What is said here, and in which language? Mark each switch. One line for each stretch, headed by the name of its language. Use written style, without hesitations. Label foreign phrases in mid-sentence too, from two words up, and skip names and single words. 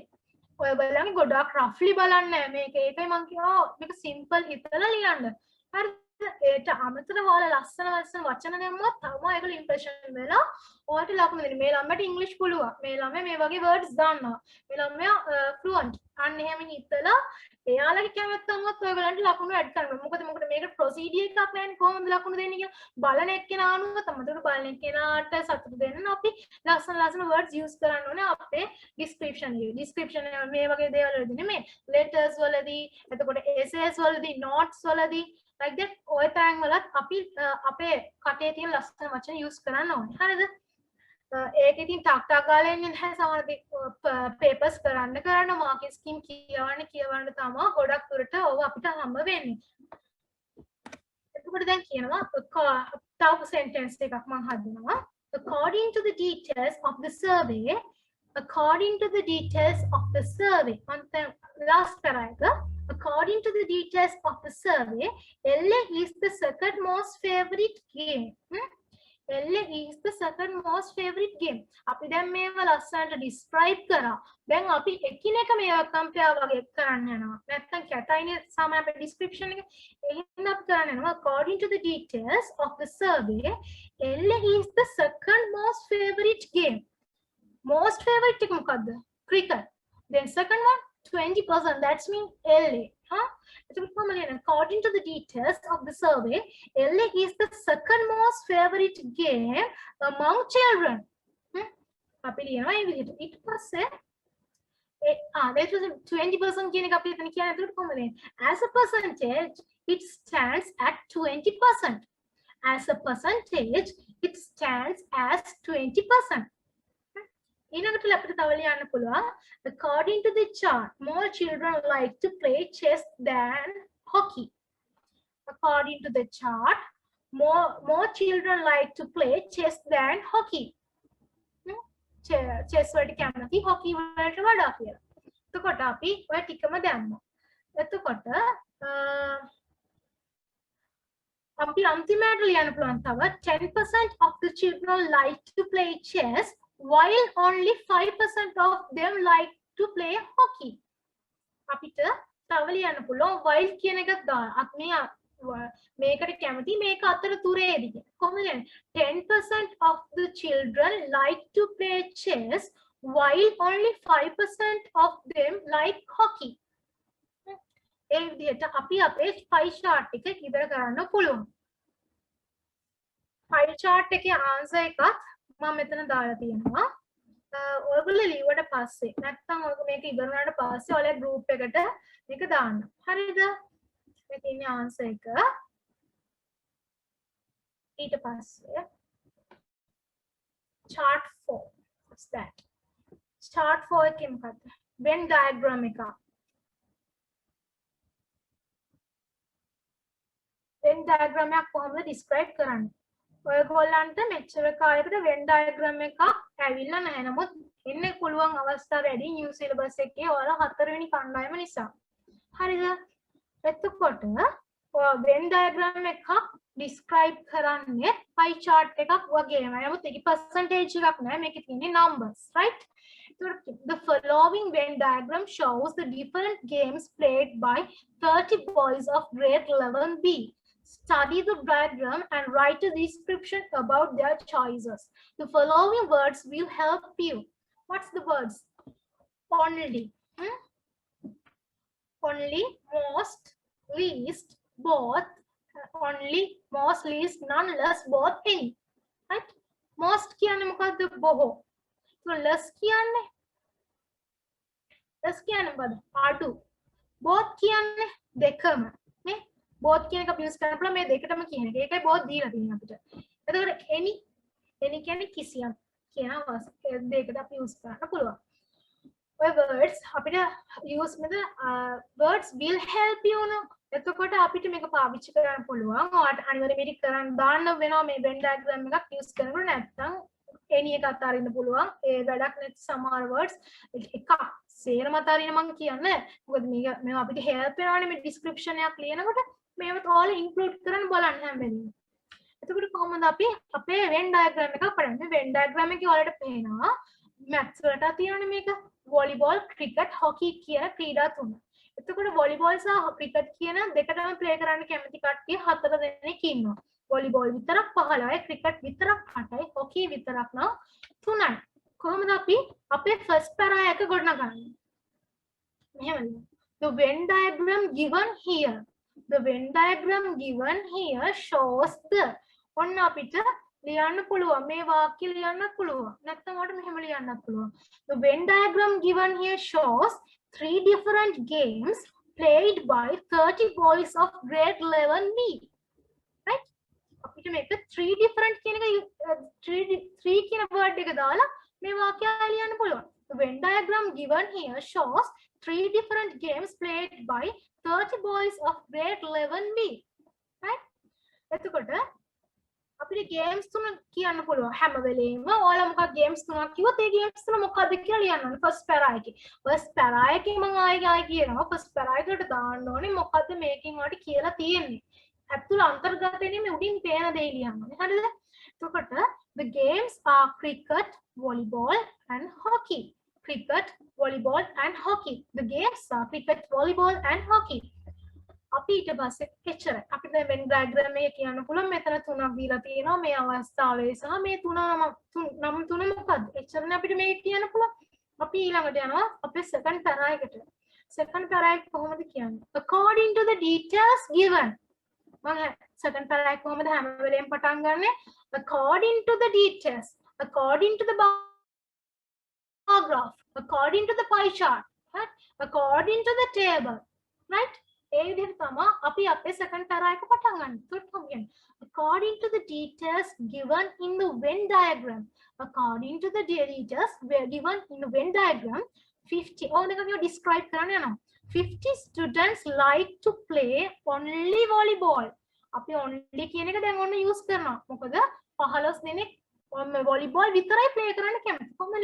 Sinhala: ඔය බලන්න ගොඩක් roughly බලන්න මේක. ඒකයි මම කියනවා මේක simple හිතලා ලියන්න. හරිද? ඒට අමතරව ඔයාලා ලස්සන ලස්සන වචන දැම්මොත් තමයි ඒගොල්ලෝ ඉම්ප්‍රෙෂන් වෙලා ඔයාලට ලකුණු දෙන්නේ. මේ ළමයට ඉංග්‍රීසි පුළුවන්. මේ ළමයා මේ වගේ වර්ඩ්ස් දන්නවා. මේ ළමයා ෆ්ලුවන්ට්. අන්න එහෙම හිතලා එයාලගේ කැමැත්ත අනුවත් ඔයගලන්ට ලකුණු ඇඩ් කරනවා. මොකද මේක ප්‍රොසීඩියර් එකක් නෑනේ කොහොමද ලකුණු දෙන්නේ කියලා. බලන එක්කෙනා අනුව තමයි බලන එක්කෙනාට සතුට දෙන්න අපි ලස්සන
English: words use
Sinhala: කරන්න ඕනේ අපේ ඩිස්ක්‍රිප්ෂන් එකේ. ඩිස්ක්‍රිප්ෂන් එක මේ වගේ දේවල් වලදී නෙමෙයි. ලෙටර්ස් වලදී, එතකොට එසේස් වලදී, නෝට්ස් වලදී
English: like that
Sinhala: ඔය තැන් වලත් අපි අපේ කටේ තියෙන ලස්සන වචන යූස් කරන්න ඕනේ. හරිද? ඒක ඉතින් ටක් ටක් ගාලා එන්නේ නැහැ සමහර පේපර්ස් කරන්න
English: marking scheme
Sinhala: කියවන්න තමයි ගොඩක් දුරට ඔව අපිට හම්බ වෙන්නේ. එතකොට දැන් කියනවා තව සෙන්ටෙන්ස් එකක් මම හදනවා.
English: According to the details of the survey, last paragraph, according to the details of the survey, LA is the second most favorite game. LA is the second most favorite game.
Sinhala: අපි දැන් මේව ලස්සනට describe කරා. දැන් අපි එකිනෙක මේවා compare වගේ කරන්න යනවා. නැත්නම් කැටයිනේ සාමාන්‍ය අපේ description එක. එහෙනම් අපි කරන්න යනවා
English: according to the details of the survey, LA is the second most favorite game. Most favorite
Sinhala: එක මොකද්ද?
English: Cricket. Then second one 20%. That's mean LA. According to the details of the survey, LA is the second most favorite game among children.
Sinhala: අපි ලියනවා මේ විදිහට. ඊට පස්සේ
English: that was 20%
Sinhala: කියන එක අපි එතන කියන්නේ එතකොට කොහොමද?
English: As a percentage, it stands at 20%. As a percentage, it stands as 20%.
Sinhala: ඊළඟට අපිට තව ලියන්න පුළුවන්
English: according to the chart, more children like to play chess than hockey. According to the chart, more children like to play chess than hockey.
Sinhala: chess වලට කැමති hockey වලට වඩා කියලා. එතකොට අපි ඔය ටිකම දැම්මා. එතකොට අපි අන්තිමට ලියන්න පුළුවන් තව
English: 10% of the children like to play chess while only 5% of them like to play hockey.
Sinhala: අපිට තව ලියන්න පුළුවන් while කියන එකක් දාන්න. අපි මේකට කැමති මේක අතර තුරේදී. කොහොමද? 10% of the children like to play chess while only 5% of them like hockey. ඒ විදිහට අපි අපේ
English: pie chart
Sinhala: එක ඉවර කරන්න පුළුවන්.
English: pie chart
Sinhala: එකේ answer එකත් මම මෙතන දාලා තියෙනවා. ඔයගොල්ලෝ ලියුවට පස්සේ නැත්නම් ඔයගොල්ලෝ මේක ඉවර වුණාට පස්සේ ඔයාලා group එකට මේක දාන්න. හරිද? මේ තියෙන answer එක. ඊට පස්සේ chart 4.
English: What's that?
Sinhala: chart 4 එකේ මොකද්ද?
English: Venn diagram
Sinhala: එක.
English: Venn diagram
Sinhala: එක කොහොමද describe කරන්නේ? ඔයගොල්ලන්ට මෙච්චර කාලයකට
English: Venn diagram
Sinhala: එකක් ඇවිල්ලා නැහැ. නමුත් එන්නේ පුළුවන් අවස්ථා වැඩි
English: new syllabus
Sinhala: එකේ ඔයාලා 4 වෙනි කණ්ඩායම නිසා. හරිද? එතකොට ඔය
English: Venn diagram
Sinhala: එකක් describe කරන්නේ
English: pie chart
Sinhala: එකක් වගේම. නමුත් ඒකේ percentage එකක් නැහැ. මේකේ තියෙන්නේ
English: numbers, right? The following Venn diagram shows the different games played by 30 boys of grade 11B. Study the diagram and write a description about their choices. The following words will help you. What's the words? Only. Only, most, least, both, only, most, least, none, less, both, any. Right? Most
Sinhala: කියන්නේ මොකද්ද? බොහෝ. So less කියන්නේ මොකද්ද? අඩු. Both කියන්නේ දෙකම. නේ? both කියන එක අපි use කරන්න පුළුවන් මේ දෙකටම කියන එක. ඒකයි both දීලා තියෙන්නේ අපිට. එතකොට any කියන්නේ කිසියම් කියන දෙකට අපි use කරන්න පුළුවන්.
English: ඔය words අපිට use මෙතන words will help you know.
Sinhala: එතකොට අපිට මේක පාවිච්චි කරන්න පුළුවන්. ඔයාලට අනිවාර්යයෙන් මේක කරන්න දාන්න වෙනවා මේ
English: Venn diagram
Sinhala: එකක් use කරනකොට නැත්නම් any එකත් අරින්න පුළුවන්. ඒ වැඩක් නැති සමහර words එකක් සේරම අරින්න මම කියන්නේ. මොකද මේක අපිට help වෙනවානේ මේ description එකක් ලියනකොට මේවත්
English: all include
Sinhala: කරන්න බලන්න හැම වෙලේම. එතකොට කොහොමද අපි අපේ
English: Venn diagram
Sinhala: එකක් පටන්
English: Venn diagram
Sinhala: එකේ ඔයාලට පේනවා maths වලට තියෙනනේ මේක
English: volleyball, cricket, hockey
Sinhala: කියන ක්‍රීඩා තුන. එතකොට වොලිබෝල් සහ ක්‍රිකට් කියන දෙකටම ප්ලේ කරන්න කැමති කට්ටිය 4 දෙනෙක් ඉන්නවා. වොලිබෝල් විතරක් 15යි, ක්‍රිකට් විතරක් 8යි, හොකි විතරක් නම් 3යි. කොහොමද අපි අපේ
English: first para
Sinhala: එක ගොඩනගන්නේ? මෙහෙමද?
English: The Venn diagram given here. The Venn diagram given here shows the
Sinhala: ඔන්න අපිට ලියන්න පුළුවන් මේ වාක්‍ය ලියන්න පුළුවන්. නැත්නම් ඔයාලට මෙහෙම ලියන්නත් පුළුවන්.
English: The Venn diagram given here shows 3 different games played by 30 boys of grade 11B. Right?
Sinhala: අපිට මේක 3 different කියන එක 3 කියන word එක දාලා මේ වාක්‍යය ලියන්න පුළුවන්.
English: The Venn diagram given here shows 3 different games played by 30 boys of grade 11B. Right?
Sinhala: එතකොට අපිට ගේම්ස් තුන කියන්න පුළුවන් හැම වෙලේම. ඔයාලා මොකක් ගේම්ස් තුනක් කිව්වොත් ඒ ගේම්ස් තුන මොකක්ද කියලා ලියන්න ඕනේ
English: first para
Sinhala: එකේ.
English: first para
Sinhala: එකේ මම ආයෙ කියනවා
English: first para
Sinhala: එකට දාන්න ඕනේ මොකද්ද මේකෙන් ඔයාලට කියලා තියෙන්නේ. ඇතුළ අන්තර්ගතයෙන් මේ උඩින් පේන දේ ලියන්න ඕනේ. හරිද?
English: එතකොට the games are cricket, volleyball and hockey. Cricket, volleyball and hockey. The games are cricket, volleyball and hockey.
Sinhala: අපි ඊට පස්සේ එච්චරයි. අපිට දැන්
English: Venn diagram
Sinhala: එකේ කියන්න පුළුවන් මෙතන තුනක් දීලා තියෙනවා මේ අවස්ථාවේ සහ මේ නම් තුන මොකක්ද? එච්චරනේ අපිට මේක කියන්න පුළුවන්. අපි ඊළඟට යනවා අපේ
English: second para
Sinhala: එකට.
English: second para
Sinhala: එක කොහොමද කියන්නේ?
English: According to the details given.
Sinhala: මම
English: second para
Sinhala: එක කොහොමද හැම වෙලේම පටන් ගන්නෙ?
English: According to the details. According to the bar graph. According to the pie chart. Right? According to the table. Right?
Sinhala: ඒ විදිහට තමයි අපි අපේ
English: second para
Sinhala: එක පටන් ගන්න.
English: According to the details given in the Venn diagram. According to the details given in the Venn diagram, 50 දෙක describe
Sinhala: කරන්න යනවා.
English: 50 students like to play only volleyball.
Sinhala: අපි only කියන එක දැන් ඔන්න use කරනවා. මොකද 15 දෙනෙක් volleyball විතරයි play කරන්න කැමති. කොහොමද?